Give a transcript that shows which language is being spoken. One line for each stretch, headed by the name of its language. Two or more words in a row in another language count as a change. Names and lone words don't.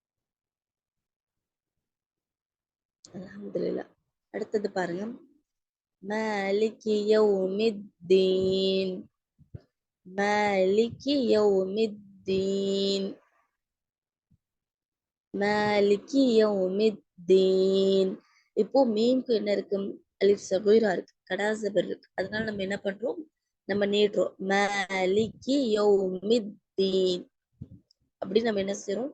Tamil: அல்ஹம்துலில்லாஹ். அடுத்தது பாருங்க,
Arabic: مالك يوم الدين مالك يوم الدين مالكِ يومِ الدين.
Tamil: இப்போ மீம்க்கு என்ன இருக்கு?
Arabic: ألف صغيرة
Tamil: இருக்கு, கடா ஜபர் இருக்கு. அதனால நம்ம என்ன பண்றோம்? நம்ம நீட்டுறோம்.
Arabic: مالكِ يومِ الدين
Tamil: அப்படி நம்ம என்ன செய்றோம்?